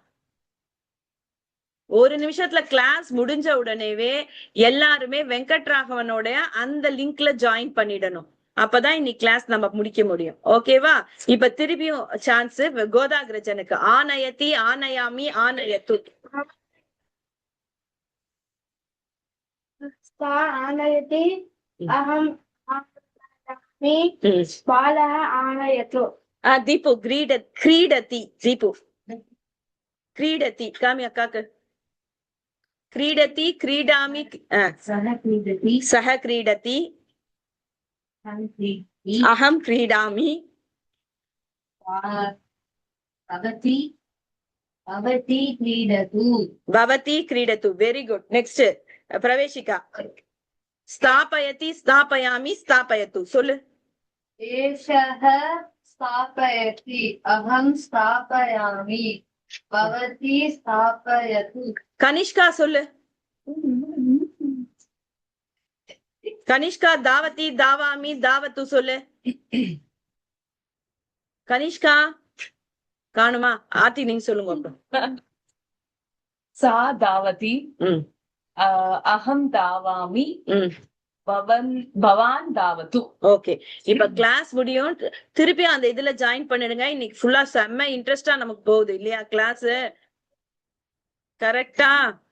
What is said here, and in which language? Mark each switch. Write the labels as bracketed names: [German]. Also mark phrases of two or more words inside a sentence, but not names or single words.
[Tamil] ஒரு நிமிஷத்துல கிளாஸ் முடிஞ்ச உடனேவே எல்லாருமே வெங்கட்ராகவனோட அந்த லிங்க்ல ஜாயின் பண்ணிடணும். அப்பதான் இன்னைக்கு கிளாஸ் நம்ம முடிக்க முடியும். ஓகேவா? இப்ப திருப்பியும் சான்ஸ் கோதாகிரஜனுக்கு. [Sanskrit] आनयति, आनयामि, आनयतु. सा आनयति अहम् आनयामि ம். बालः आनयतु [Tamil] தீபு கிரீடதி. தீபு கிரீடதி. காமி அக்காக்கு. [Sanskrit] क्रीडति, क्रीडामि. सः क्रीडति सः क्रीडति, अहं क्रीडामि अहं क्रीडामि. भवती भवती क्रीडतु भवती क्रीडतु. [English] very good. next பிரவேசிகா. [Sanskrit] स्थापयति, स्थापयामि, स्थापयतु சொல்லு. एषः स्थापयति अहं स्थापयामि भवती स्थापयतु [Tamil] கனிஷ்கா சொல்லு. கனிஷ்கா [Sanskrit] धावति, धावामि, धावतु [Tamil] சொல்லு. கனிஷ்கா காணுமா? ஆர்த்தி நீங்க சொல்லுங்க அப்புறம். [Sanskrit] सा धावति ம், अहं धावामि ம். भवान् धावतु [Tamil] ஓகே. இப்ப கிளாஸ் முடியும். திருப்பி அந்த இதுல ஜாயின் பண்ணிடுங்க. இன்னைக்கு ஃபுல்லா செம்ம இன்ட்ரெஸ்டா நமக்கு போகுது இல்லையா கிளாஸ்? கரெக்டா?